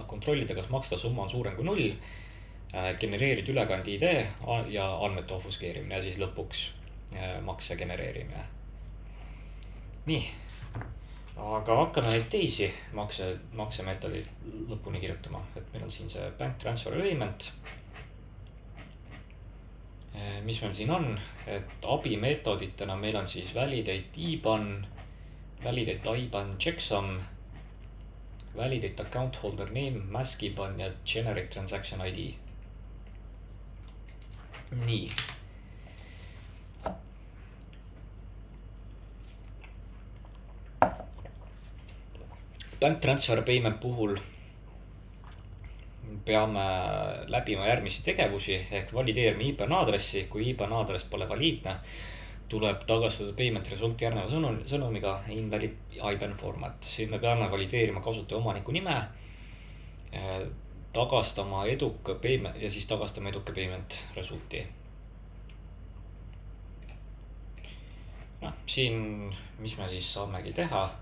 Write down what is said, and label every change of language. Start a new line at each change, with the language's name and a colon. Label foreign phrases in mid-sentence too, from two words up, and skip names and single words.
Estonian: Kontrollida, kas maksta summa on suurem kui 0, genereerida ülekandi ID ja andmete ofuskeerimine ja siis lõpuks makse genereerimine. Nii, aga hakkame neid teisi maksemeetodid lõpuni kirjutama. Et meil on siin see
English: bank transfer payment.
Estonian: Mis meil siin on, et abimeetoditena meil on siis
English: validate IBAN, validate IBAN checksum, validate account holder name, mask IBAN
Estonian: ja
English: generate transaction ID.
Estonian: Nii.
English: Bank transfer payment
Estonian: puhul peame läbima järgmisi tegevusi ehk valideerima IBAN aadressi. Kui IBAN aadress pole valiidne, tuleb tagastada
English: payment result
Estonian: järgneva sõnumiga
English: invalid IBAN format.
Estonian: Siin me peame valideerima kasutaja omaniku nime, tagastama eduka payment ja siis tagastama eduka
English: payment resulti.
Estonian: Siin, mis me siis saamegi teha?